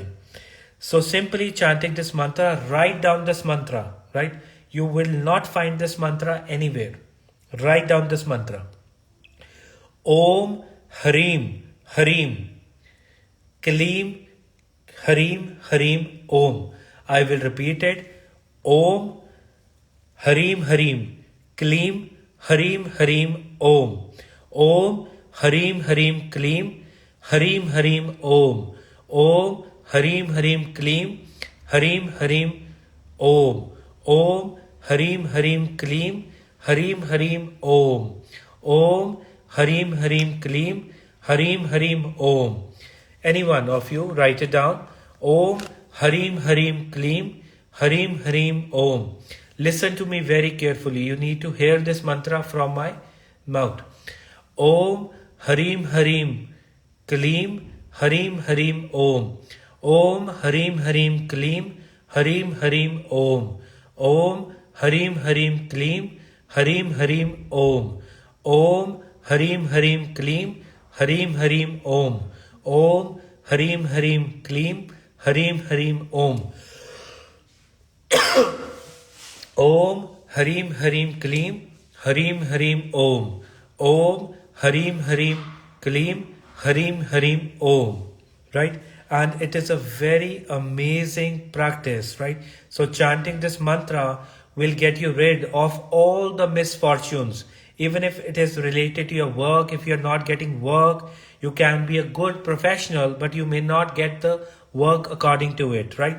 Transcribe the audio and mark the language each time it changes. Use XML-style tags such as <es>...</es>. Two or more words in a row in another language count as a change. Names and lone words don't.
<en>So simply chanting this mantra, write down this mantra, right? You will not find this mantra anywhere. Write down this mantra.</en> <sa>ॐ ह्रीं ह्रीं क्लीं ह्रीं ह्रीं ॐ.</sa> <en>I will repeat it.</en> <sa>ॐ ह्रीं ह्रीं क्लीं ह्रीं ह्रीं ॐ. ॐ ह्रीं ह्रीं क्लीं ह्रीं ह्रीं ॐ. ॐ ह्रीं ह्रीं क्लीं ह्रीं ह्रीं ॐ. ॐ ह्रीं ह्रीं क्लीं ह्रीं ह्रीं ॐ. ॐ ह्रीं ह्रीं क्लीं ह्रीं ह्रीं ॐ.</sa> <en>Any one of you write it down.</en> <sa>ॐ ह्रीं ह्रीं क्लीं ह्रीं ह्रीं ॐ.</sa> <en>Listen to me very carefully. You need to hear this mantra from my mouth.</en> <sa>ॐ ह्रीं ह्रीं क्लीं ह्रीं ह्रीं ॐ. ॐ ह्रीं ह्रीं क्लीं ह्रीं ह्रीं ॐ. ॐ ह्रीं ह्रीं क्लीं ह्रीं ह्रीं ॐ. ॐ ह्रीं ह्रीं क्लीं ह्रीं ह्रीं ॐ. ॐ ह्रीं ह्रीं क्लीं ह्रीं ह्रीं ॐ. ॐ ह्रीं ह्रीं क्लीं ह्रीं ह्रीं ॐ. ॐ ह्रीं ह्रीं क्लीं ह्रीं ह्रीं ॐ.</sa> <en>Right? And it is a very amazing practice, right? So chanting this mantra will get you rid of all the misfortunes. Even if it is related to your work, if you're not getting work, you can be a good professional, but you may not get the work according to it, right?</en>